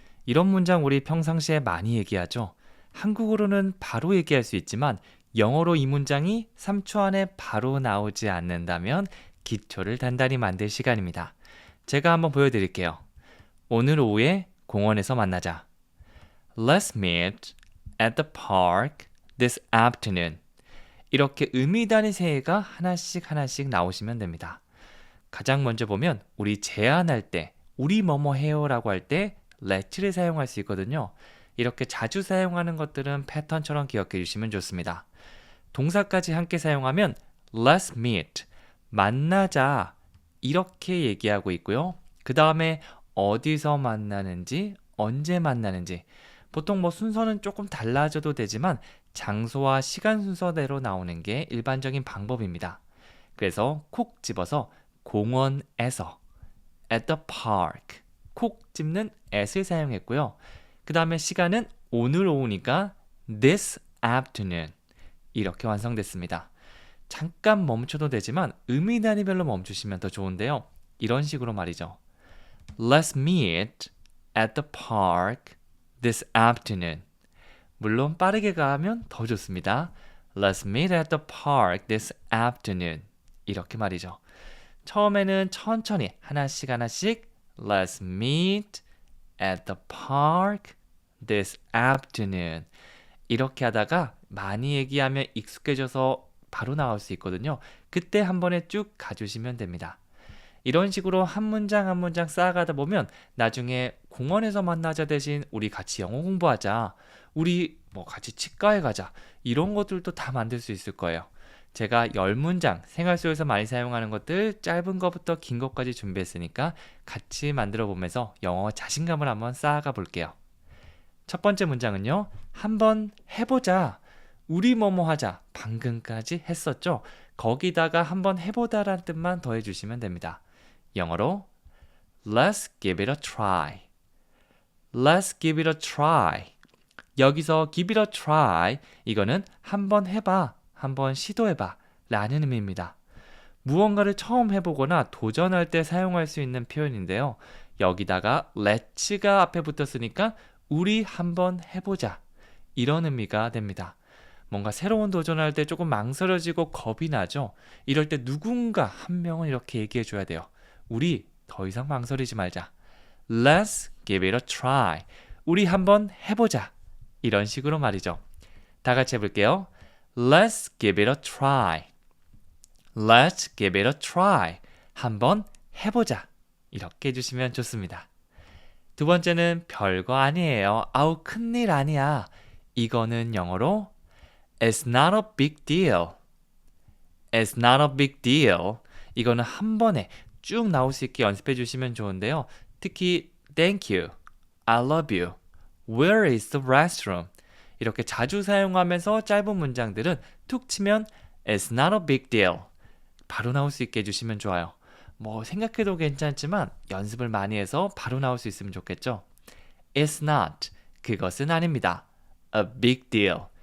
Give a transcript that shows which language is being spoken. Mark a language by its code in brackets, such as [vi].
[ko] 이런 문장 우리 평상시에 많이 얘기하죠. 한국어로는 바로 얘기할 수 있지만 영어로 이 문장이 3초 안에 바로 나오지 않는다면 기초를 단단히 만들 시간입니다. 제가 한번 보여드릴게요. 오늘 오후에 공원에서 만나자. [en] Let's meet at the park this afternoon. [ko] 이렇게 의미 단위 세개가 하나씩 나오시면 됩니다. 가장 먼저 보면 우리 제안할 때 우리 뭐뭐 해요라고 할 때 let'를 사용할 수 있거든요. 이렇게 자주 사용하는 것들은 패턴처럼 기억해 주시면 좋습니다. 동사까지 함께 사용하면 [en] let's meet, [ko] 만나자 이렇게 얘기하고 있고요. 그 다음에 어디서 만나는지, 언제 만나는지 보통 순서는 조금 달라져도 되지만 장소와 시간 순서대로 나오는 게 일반적인 방법입니다. 그래서 콕 집어서 공원에서 [en] at the park [ko] 콕 집는 at을 사용했고요. 그 다음에 시간은 오늘 오후니까 [en] this afternoon [ko] 이렇게 완성됐습니다. 잠깐 멈춰도 되지만 의미 단위별로 멈추시면 더 좋은데요. 이런 식으로 말이죠. [en] Let's meet at the park this afternoon. [ko] 물론 빠르게 가면 더 좋습니다. [en] Let's meet at the park this afternoon. [ko] 이렇게 말이죠. 처음에는 천천히 하나씩 [en] Let's meet at the park this afternoon. [ko] 이렇게 하다가 많이 얘기하면 익숙해져서 바로 나올 수 있거든요. 그때 한 번에 쭉 가주시면 됩니다. 이런 식으로 한 문장 한 문장 쌓아가다 보면 나중에 공원에서 만나자 대신 우리 같이 영어 공부하자, 우리 같이 치과에 가자 이런 것들도 다 만들 수 있을 거예요. 제가 10문장 생활 속에서 많이 사용하는 것들 짧은 것부터 긴 것까지 준비했으니까 같이 만들어 보면서 영어 자신감을 한번 쌓아가 볼게요. 첫 번째 문장은요. 한번 해보자. 우리 뭐뭐 하자. 방금까지 했었죠. 거기다가 한번 해보다라는 뜻만 더해주시면 됩니다. 영어로 [en] Let's give it a try. Let's give it a try. [ko] 여기서 [en] give it a try [ko] 이거는 한번 해봐, 한번 시도해봐 라는 의미입니다. 무언가를 처음 해보거나 도전할 때 사용할 수 있는 표현인데요. 여기다가 let's가 앞에 붙었으니까 우리 한번 해보자 이런 의미가 됩니다. 뭔가 새로운 도전할 때 조금 망설여지고 겁이 나죠. 이럴 때 누군가 한 명은 이렇게 얘기해 줘야 돼요. 우리 더 이상 망설이지 말자. [en] Let's give it a try. [ko] 우리 한번 해보자. 이런 식으로 말이죠. 다 같이 해볼게요. [en] Let's give it a try. Let's give it a try. [ko] 한번 해보자. 이렇게 해주시면 좋습니다. 두 번째는 별거 아니에요. 아우 큰일 아니야. 이거는 영어로 [en] It's not a big deal. It's not a big deal. [ko] 이거는 한 번에 쭉 나올 수 있게 연습해 주시면 좋은데요. [en] 특히 Thank you, I love you, Where is the restroom? [ko] 이렇게 자주 사용하면서 짧은 문장들은 툭 치면 [en] It's not a big deal. [ko] 바로 나올 수 있게 해주시면 좋아요. 생각해도 괜찮지만 연습을 많이 해서 바로 나올 수 있으면 좋겠죠. [en] It's not. [ko] 그것은 아닙니다. [en] A big deal.